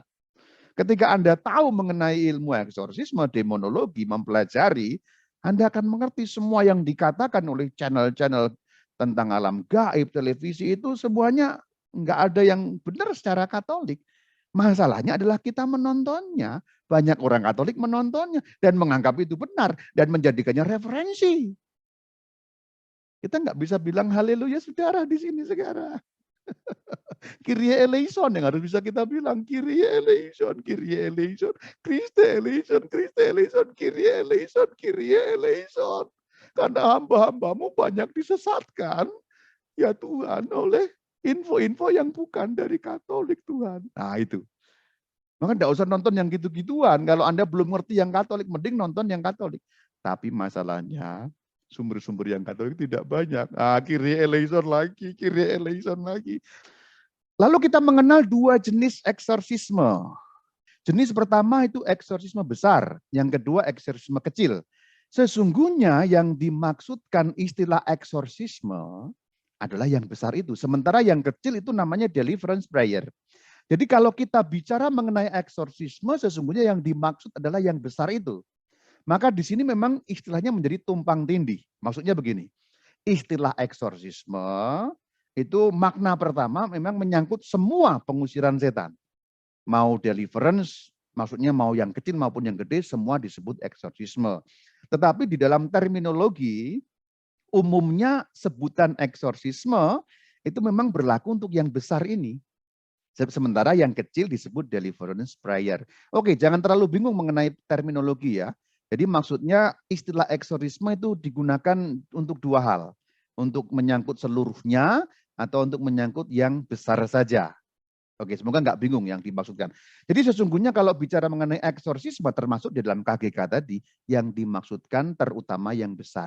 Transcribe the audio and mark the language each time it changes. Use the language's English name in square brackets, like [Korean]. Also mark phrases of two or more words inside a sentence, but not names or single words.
[Indonesian] Ketika Anda tahu mengenai ilmu eksorsisme, demonologi, mempelajari, Anda akan mengerti semua yang dikatakan oleh channel-channel tentang alam gaib, televisi itu semuanya nggak ada yang benar secara Katolik. Masalahnya adalah kita menontonnya. Banyak orang Katolik menontonnya dan menganggap itu benar dan menjadikannya referensi. Kita nggak bisa bilang haleluya saudara di sini sekarang. [Greek] Κύριε ἐλέησον [Indonesian] yang harus bisa kita bilang. [Greek] Κύριε ἐλέησον, Κύριε ἐλέησον, Χριστὲ ἐλέησον, Χριστὲ ἐλέησον, Κύριε ἐλέησον, Κύριε ἐλέησον. [Indonesian] Karena hamba-hambamu banyak disesatkan, ya Tuhan, oleh info-info yang bukan dari Katolik Tuhan. Nah itu. Maka enggak usah nonton yang gitu-gituan. Kalau Anda belum ngerti yang Katolik, mending nonton yang Katolik. Tapi masalahnya, sumber-sumber yang Katolik tidak banyak. [Greek] Κύριε ἐλέησον lagi, Κύριε ἐλέησον lagi. [Indonesian] Lalu kita mengenal dua jenis eksorsisme. Jenis pertama itu eksorsisme besar, yang kedua eksorsisme kecil. Sesungguhnya yang dimaksudkan istilah eksorsisme adalah yang besar itu. Sementara yang kecil itu namanya [English] deliverance prayer. [Indonesian] Jadi kalau kita bicara mengenai eksorsisme, sesungguhnya yang dimaksud adalah yang besar itu. Maka di sini memang istilahnya menjadi tumpang tindih. Maksudnya begini, istilah eksorsisme itu makna pertama memang menyangkut semua pengusiran setan. Mau deliverance, maksudnya mau yang kecil maupun yang gede, semua disebut eksorsisme. Tetapi di dalam terminologi, umumnya sebutan eksorsisme itu memang berlaku untuk yang besar ini. Sementara yang kecil disebut [English] deliverance prayer. [Indonesian] Oke, jangan terlalu bingung mengenai terminologi ya. Jadi maksudnya istilah eksorsisme itu digunakan untuk dua hal. Untuk menyangkut seluruhnya atau untuk menyangkut yang besar saja. Oke, semoga nggak bingung yang dimaksudkan. Jadi sesungguhnya kalau bicara mengenai eksorsisme termasuk di dalam KGK tadi, yang dimaksudkan terutama yang besar.